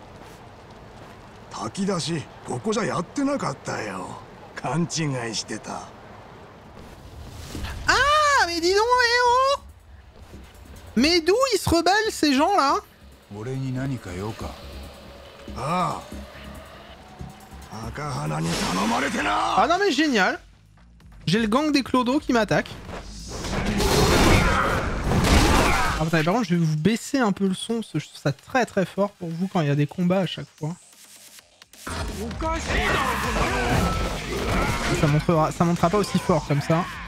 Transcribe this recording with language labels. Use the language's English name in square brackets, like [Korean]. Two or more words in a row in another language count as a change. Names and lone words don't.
[Japanese] 炊き出し、ここじゃやってなかったよ。勘違いしてた。 [French] Ah, mais dis donc, eh oh! Mais d'où ils se rebellent ces gens-là? [Japanese] 俺に何か用か？ああ。赤花に頼まれてな。 [French] Ah non mais génial. J'ai le gang des clodos qui m'attaque. Ah putain, par contre je vais vous baisser un peu le son parce que je trouve ça très très fort pour vous quand il y a des combats à chaque fois. Ça montera pas aussi fort comme ça.